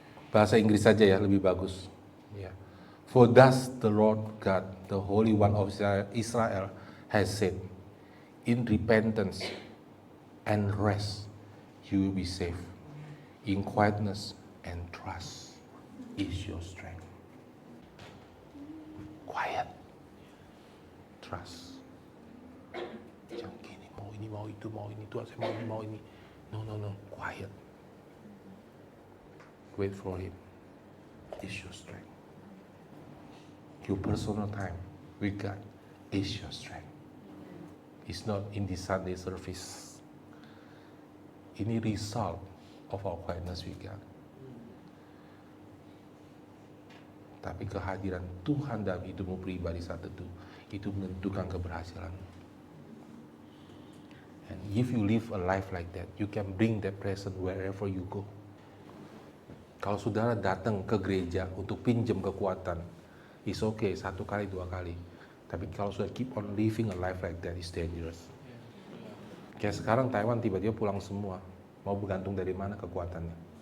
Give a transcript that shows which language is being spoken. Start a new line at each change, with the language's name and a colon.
Indonesian: Bahasa Inggris saja ya, lebih bagus. Ya.
English: For thus the Lord God, the Holy One of Israel, has said, in repentance and rest you will be safe. In quietness and trust is your strength. Quiet. Trust.
Indonesian: Jangan gini, mau ini, mau itu, Tuhan saya mau ini, mau ini.
English: No. Quiet. Wait for Him. Is your strength. Your personal time with God is your strength. It's not in the Sunday service.
Indonesian: Ini
English: result of our quietness with God.
Indonesian: Tapi kehadiran Tuhan dalam hidupmu pribadi saat itu menentukan keberhasilan.
English: And if you live a life like that, you can bring that presence wherever you go.
Indonesian: Kalau saudara datang ke gereja untuk pinjam kekuatan,
English: it's okay,
Indonesian: 1 kali, 2 kali. Tapi kalau sudah
English: keep on living a life like that, it's dangerous.
Indonesian: Kayak sekarang Taiwan tiba-tiba pulang semua. Mau bergantung dari mana kekuatannya?